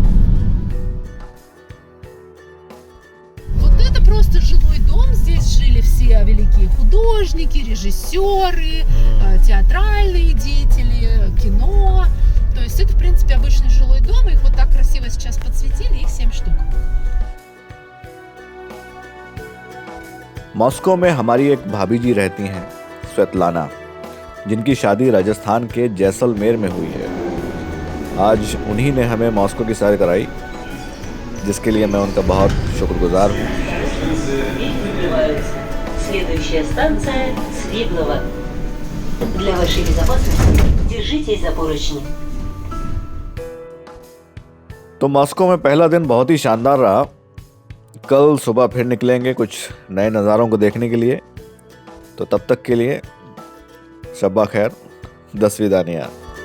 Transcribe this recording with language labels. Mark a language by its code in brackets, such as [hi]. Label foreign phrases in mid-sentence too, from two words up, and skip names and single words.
[ru] Вот это просто жилой дом. Здесь жили все великие художники, режиссеры, театральные деятели, кино. То есть это, в принципе, обычный жилой дом. Их вот так красиво сейчас подсветили, их 7 штук. [hi] मॉस्को में हमारी एक भाभी जी रहती हैं, स्वेतलाना, जिनकी शादी राजस्थान के जैसलमेर में हुई है। आज उन्हीं ने हमें मॉस्को की सैर कराई, जिसके लिए मैं उनका बहुत शुक्रगुजार हूँ। [ru] Следующая станция Свиблово. Для вашей безопасности держитесь за поручни. [hi] तो मॉस्को में पहला दिन बहुत ही शानदार रहा। कल सुबह फिर निकलेंगे कुछ नए नज़ारों को देखने के लिए। तो तब तक के लिए शब्बा खैर, [ru] до свидания.